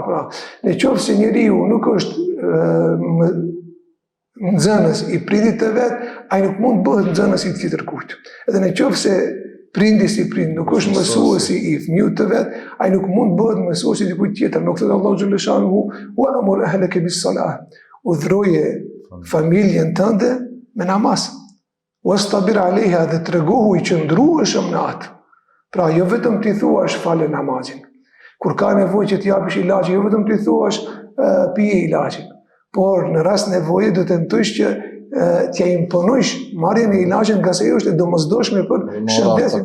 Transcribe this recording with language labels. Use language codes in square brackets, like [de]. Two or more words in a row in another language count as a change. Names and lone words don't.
[sq] Pra, në qoftë se njeriu nuk është nxënës i prindit të vet, ai nuk mund bëhet nxënës i tjetër kujt. Edhe në qoftë se prindi si prind nuk është mësuesi i fëmijët të vet, ai nuk mund bëhet mësuesi i dikujt tjetër. Nuk thotë Allahu [ar] جل شأنه وأمر أهلك بالصلاة. [sq] Udhroje familjen tënde me namaz. [ar] واصطبر عليها, [sq] dhe tregohu i qëndrueshëm në atë. Pra jo vetëm ti thuash falë namazin. Kur ka nevojë që të japësh ilaçin, jo vetëm ti thuash pije ilaçin, por në rast nevoje do të tentosh që t'ja imponojsh marrjen e ilaçit nga se ajo është e domosdoshme për shëndetin.